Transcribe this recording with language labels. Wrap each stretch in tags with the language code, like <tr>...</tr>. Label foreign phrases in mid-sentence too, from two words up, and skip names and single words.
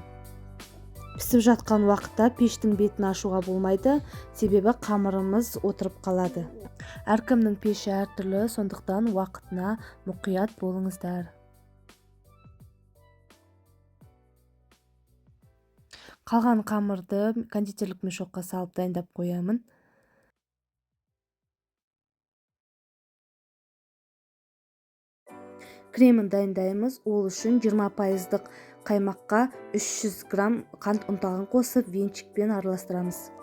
<kk>Пісіп жатқан уақытта пештің бетін ашуға болмайды, себебі қамырымыз отырып қалады. Әркімнің пеші әртүрлі, сондықтан уақытына мұқият болыңыздар.</kk> <ky>Калган камырды кондитерлик мешокко салып дайындап коямын. Кремин дайындайбыз. Ол үчүн 20% каймакка 300 грамм кант унтагын косуп, венчикпен аралаштырабыз.</ky>